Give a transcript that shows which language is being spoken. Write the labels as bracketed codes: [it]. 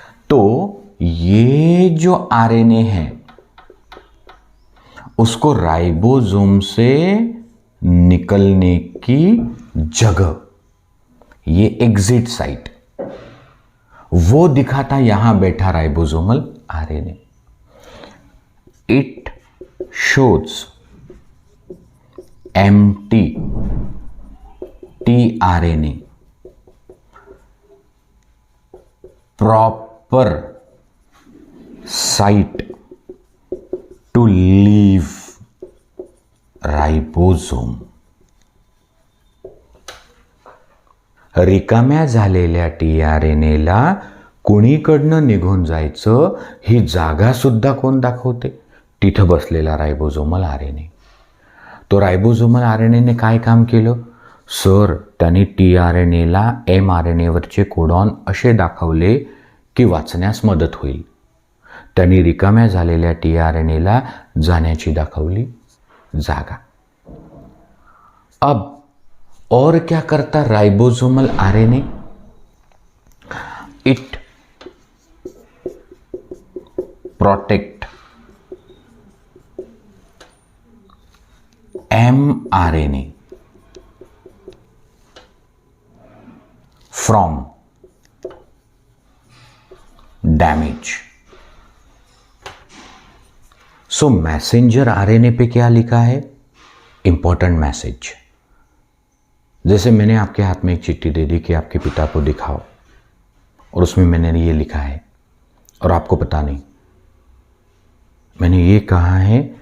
[hi] तो ये जो आरएनए है उसको राइबोसोम से निकलने की जगह, ये एग्जिट साइट, वो दिखाता यहां बैठा ribosomal RNA. [en] It shows empty tRNA proper site to leave ribosome. [mr] रिकाम्या झालेल्या टीआरएनएला कुणीकडनं निघून जायचं ही जागा सुद्धा कोण दाखवते? तिथं बसलेला राइबोसोमल आरएनए। तो राइबोसोमल आरएनएने काय काम केलं? सर, त्यांनी टीआरएनएला एमआरएनएवरचे कोडॉन असे दाखवले की वाचण्यास मदत होईल। त्यांनी रिकाम्या झालेल्या टीआरएनएला जाण्याची दाखवली जागा। [hi] अब और क्या करता ribosomal RNA? [en] It protect mRNA from damage। [hi] So messenger RNA पे क्या लिखा है? Important message. जैसे मैंने आपके हाथ में एक चिट्ठी दे दी कि आपके पिता को दिखाओ, और उसमें मैंने ये लिखा है और आपको पता नहीं। मैंने ये कहा है